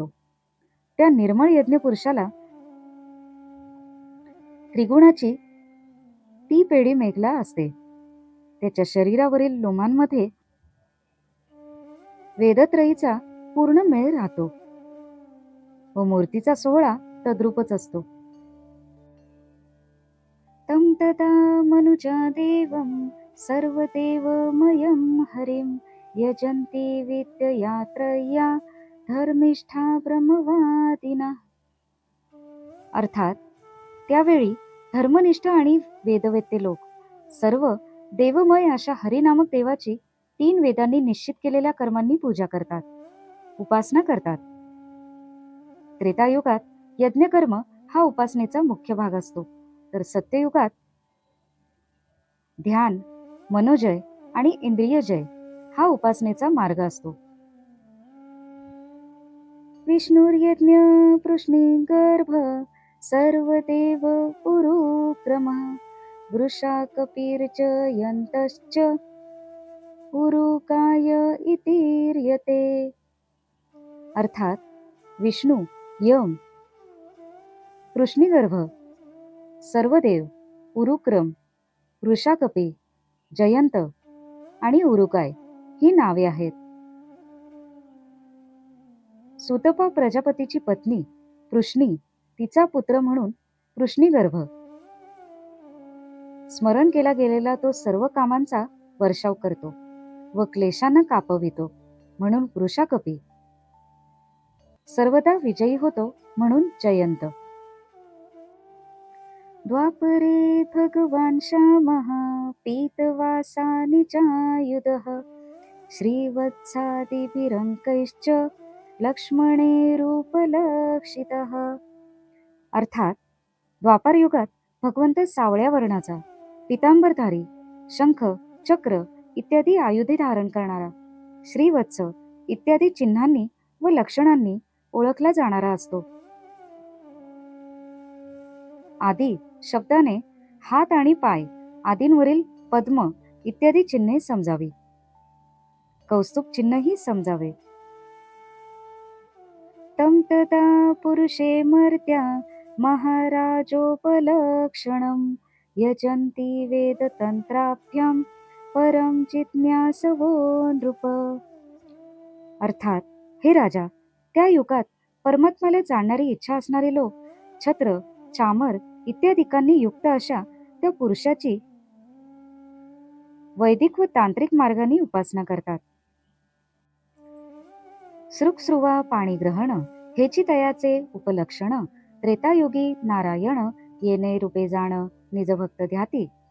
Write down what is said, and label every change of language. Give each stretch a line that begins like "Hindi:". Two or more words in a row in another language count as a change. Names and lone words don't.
Marathi: त्या निर्मळ यज्ञ पुरुषाला त्रिगुणाची ती पेढी मेघला असते. त्याच्या शरीरावरील लोमांमध्ये वेदत्रयीचा पूर्ण मेळ राहतो व मूर्तीचा सोहळा तद्रूपच असतो.
Sanskrit: तं तदा मनुजा देवं सर्वदेवमयं हरिं यजन्ति विद्यया त्रय्या धर्मिष्ठा ब्रह्मवादिना.
Marathi: अर्थात त्यावेळी धर्मनिष्ठ आणि वेदवेत्ते लोक सर्व देवमय अशा हरिनामक देवाची 3 वेदांनी निश्चित केलेल्या कर्मांनी पूजा करतात, उपासना करतात. त्रेतायुगात यज्ञकर्म हा उपासनेचा मुख्य भाग असतो, तर सत्ययुगात ध्यान, मनोजय आणि इंद्रियजय हा उपासनेचा मार्ग असतो.
Sanskrit: विष्णुर्यज्ञ पृश्निगर्भ सर्वदेव उरुक्रमः वृषाकपिर्च यन्तश्च उरुकाय इतीर्यते.
Marathi: अर्थात विष्णू, यम, पृश्निगर्भ, सर्वदेव, उरुक्रम, वृषाकपी, जयंत आणि उरुकाय ही नावे आहेत. सुतपा प्रजापतीची पत्नी पृश्नी तिचा पुत्र म्हणून पृश्निगर्भ. स्मरण केला गेलेला तो सर्व कामांचा वर्षाव करतो व क्लेशांना कापवितो म्हणून वृषाकपी. सर्वदा विजयी होतो म्हणून जयंत.
Sanskrit: द्वापरे भगवान श्यामः पीतवासा निजायुधः श्रीवत्सादिभिरङ्कैश्च लक्ष्मणे रूपलक्षितः.
Marathi: अर्थात द्वापार युगात भगवंत सावळ्या वर्णाचा, पितांबरधारी, शंख, चक्र इत्यादी आयुधे धारण करणारा, श्रीवत्स इत्यादी चिन्हांनी व लक्षणांनी ओळखला जाणारा असतो. आदी शब्दाने हात आणि पाय आदींवरील पद्म इत्यादी चिन्हे समजावी, कौस्तुभ चिन्हही समजावे.
Sanskrit: तं तदा पुरुषे मर्त्या महाराजोपलक्षणं यजन्ति वेदतंत्राभ्यां परम जिज्ञासवो नृप.
Marathi: अर्थात हे राजा, त्या युगात परमात्म्याला जाणणारी इच्छा असणारे लोक छत्र, चामर इत्यादिकांनी युक्त अशा त्या पुरुषाची वैदिक व तांत्रिक मार्गाने उपासना करतात. सृक्सृवा पाणीग्रहण हेची तयाचे उपलक्षण त्रेतायुगी नारायण येणे रूपे जाण निजभक्त ध्याती.